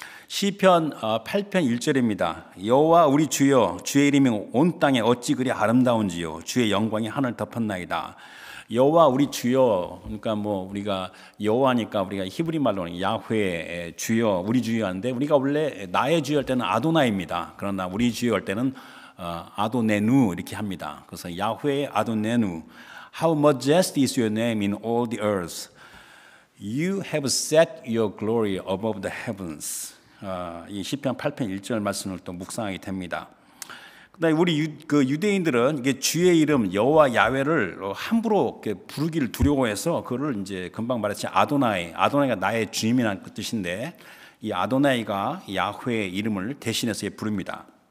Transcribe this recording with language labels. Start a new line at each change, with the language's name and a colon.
Korean: 시편 8편 1절입니다. 여호와 우리 주여 주의 이름이 온 땅에 어찌 그리 아름다운지요 주의 영광이 하늘 덮었나이다. 여호와 우리 주여, 그러니까 우리가 여호와니까 우리가 히브리 말로는 야훼 주여 우리 주여 하는데 우리가 원래 나의 주여 할 때는 아도나입니다. 그러나 우리 주여 할 때는 아도네누 이렇게 합니다. 그래서 야훼 아도네누.
English: How majestic is your name in all the earth. You have set your glory above the heavens.
Korean: 이 시편 8편 1절 말씀을 또 묵상하게 됩니다. 그다음에 우리 유대인들은 이게 주의 이름 여호와 야훼를 함부로 부르기를 두려워해서 그거를 이제 금방 말했지 아도나이가 나의 주님이라는 뜻인데 이 아도나이가 야훼의 이름을 대신해서 부릅니다.